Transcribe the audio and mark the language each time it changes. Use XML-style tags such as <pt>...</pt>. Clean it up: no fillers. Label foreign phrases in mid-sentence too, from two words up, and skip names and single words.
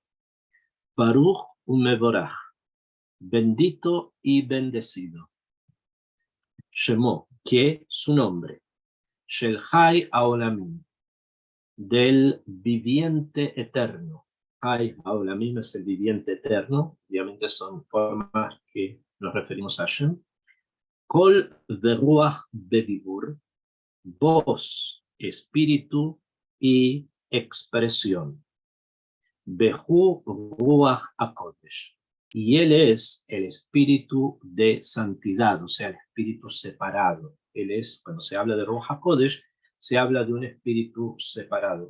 <he>ברוך ומבורך,</he> <es>bendito y bendecido. Shemo, que su nombre.</es> <he>של חי העולמים,</he> <es>del viviente eterno.</es> <he>חי העולמים</he> <es>es el viviente eterno, obviamente son formas que nos referimos a Hashem.</es> <he>קול ורוח בדיבור,</he> <es>voz, espíritu y expresión.</es> <he>בהו רוח הקודש,</he> <es>y él es el espíritu de santidad, o sea, el espíritu separado, él es, cuando se habla de</es> <he>רוח הקודש,</he> <es>se habla de un espíritu separado.</es>